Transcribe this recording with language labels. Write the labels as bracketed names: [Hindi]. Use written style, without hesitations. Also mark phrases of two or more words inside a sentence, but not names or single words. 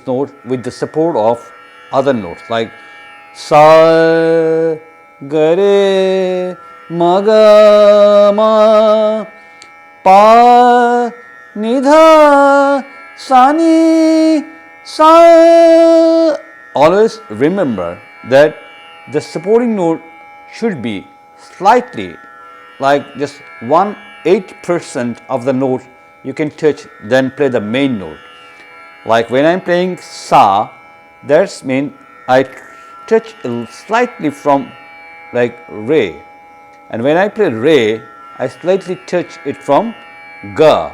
[English] note with the support of other notes like sa, ga, re, ma, ga, ma, pa, ni, dha, sa, ni, sa. Always remember that the supporting note should be slightly, like just 1/8% of the note you can touch, then play the main note. Like when I'm playing sa, that's mean I touch slightly from like re, and when I play re, I slightly touch it from ga.